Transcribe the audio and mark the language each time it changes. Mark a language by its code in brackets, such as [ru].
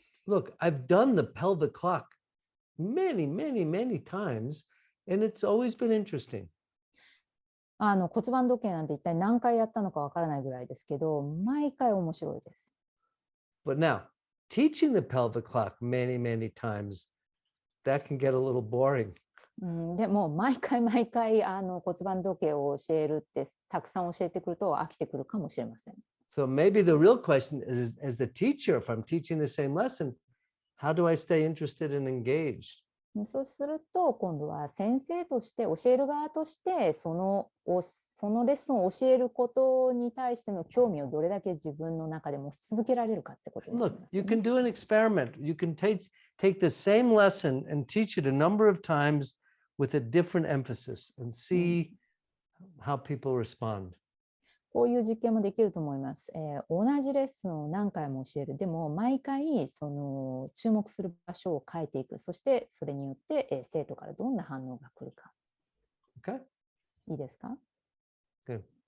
[en] Look, I've done the pelvic clock many, many, many times, and it's always been interesting. [ja] 骨盤時計なんて一体何回やったのかわからないぐらいですけど、毎回面白いです。 [en] But now, teaching the pelvic clock many, many times, that can get a little boring. [ja] でも毎回骨盤時計を教えるってたくさん教えてくると飽きてくるかもしれません。 [en] So maybe the real question is, as the teacher, if I'm teaching the same lesson, how do I stay interested and engaged? [ja] そうすると今度は先生として教える側としてそのレッスンを教えることに対しての興味をどれだけ自分の中で持ち続けられるかってことになりますよね。 [en] Look, you can do an experiment. You can take the same lesson and teach it a number of times with a different emphasis and see how people respond. [ja] こういう実験もできると思います。同じレッスンを何回も教える。でも毎回注目する場所を変えていく。そしてそれによって、生徒からどんな反応が来るか。 [en] Okay? [ja] いいですか？ [en] Good.